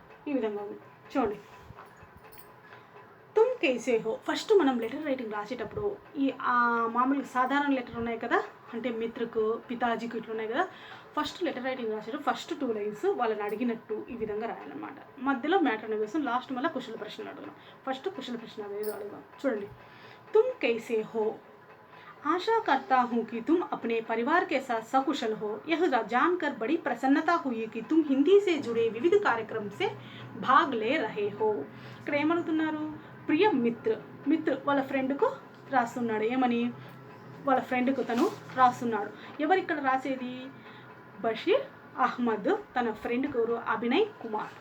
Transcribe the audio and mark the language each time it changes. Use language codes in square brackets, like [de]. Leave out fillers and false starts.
[te] ఈ విధంగా ఉంది చూడండి. [hi] తుమ్ కేసే హో, [te] ఫస్ట్ మనం లెటర్ రైటింగ్ రాసేటప్పుడు ఈ మామూలుగా సాధారణ లెటర్ ఉన్నాయి కదా, అంటే మిత్రకు పితాజీకి ఇట్లా ఉన్నాయి కదా. ఫస్ట్ లెటర్ రైటింగ్ రాసేటప్పుడు ఫస్ట్ 2 లైన్స్ వాళ్ళని అడిగినట్టు ఈ విధంగా రాయాలన్నమాట. మధ్యలో మ్యాటర్ అనేది వస్తుంది, లాస్ట్ మళ్ళీ కుశల ప్రశ్నలు అడుగుదాం. ఫస్ట్ కుశల ప్రశ్న అనేది అడుగుదాం. [hi] చూడండి, తుమ్ कैसे हो, आशा करता हूँ कि तुम अपने परिवार के साथ सकुशल हो। यह जानकर बड़ी प्रसन्नता हुई कि तुम हिंदी से जुड़े विविध कार्यक्रम से भाग ले रहे हो। [te] ఇక్కడ ఏమనుకున్నారు, ప్రియ మిత్ర వాళ్ళ ఫ్రెండ్కు రాస్తున్నాడు. ఏమని, వాళ్ళ ఫ్రెండ్కు తను రాస్తున్నాడు. ఎవరు ఇక్కడ రాసేది, బషీర్ అహ్మద్ తన ఫ్రెండ్కి ఎవరు, అభినయ్ కుమార్.